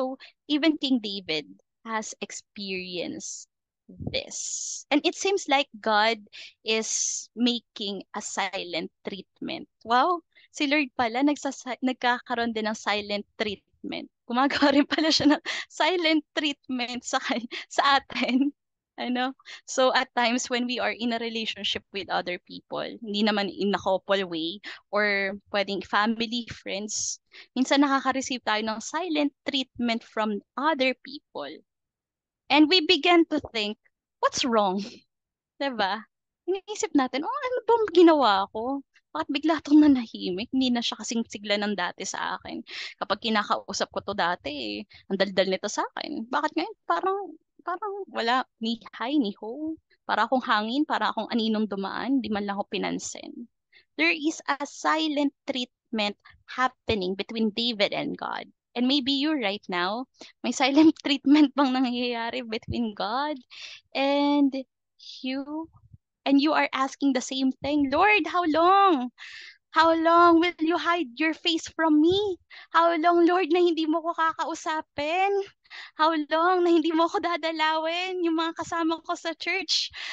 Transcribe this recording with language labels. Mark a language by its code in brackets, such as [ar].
[en] So, even King David has experienced this. And it seems like God is making a silent treatment. [tl] Wow, si Lord pala nagkakaroon din ng silent treatment. Gumagawa rin pala siya ng silent treatment sa atin. Ano? [en] So at times when we are in a relationship with other people, hindi naman in a couple way or pwedeng family, friends, [tl] minsan nakaka-receive tayo ng [en] silent treatment from other people. And we began to think, what's wrong? [tl] Diba? Iniisip natin, oh, ano bang ginawa ko? Bakit bigla itong nanahimik? Hindi na siya kasing sigla ng dati sa akin. Kapag kinakausap ko to dati, ang daldal nito sa akin. Bakit ngayon? Parang wala, ni hi, ni ho. Para akong hangin, para akong aninong dumaan, di man lang ako pinansin. [en] There is a silent treatment happening between David and God. And maybe you right now, [tl] may silent treatment bang nangyayari [en] between God and you? And you are asking the same thing, Lord, how long? How long will you hide your face from me? How long, [tl] Lord, na hindi mo ko kakausapin? [en] How long [tl] na hindi mo ko dadalawin yung mga kasama ko sa church?